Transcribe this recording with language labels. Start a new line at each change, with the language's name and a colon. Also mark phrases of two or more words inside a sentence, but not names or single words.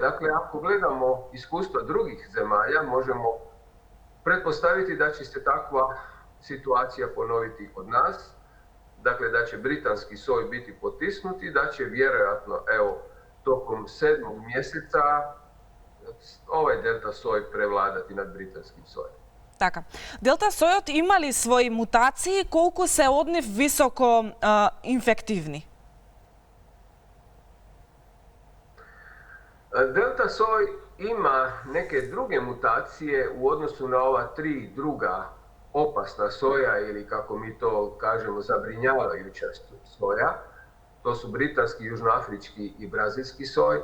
Croatian: Dakle, ako gledamo iskustva drugih zemalja, možemo pretpostaviti da će se takva situacija ponoviti kod nas, dakle da će britanski soj biti potisnut i da će vjerojatno tokom 7. mjeseca ovaj delta soj prevladati nad britanskim sojem.
Macedonian: Така. Делта сојот има ли своји мутации, колку се од нив високо инфективни?
Croatian: Delta soj ima neke druge mutacije u odnosu na ova 3 druga opasna soja ili kako mi to kažemo zabrinjavajuća soja. To su britanski, južnoafrički i brazilski soj.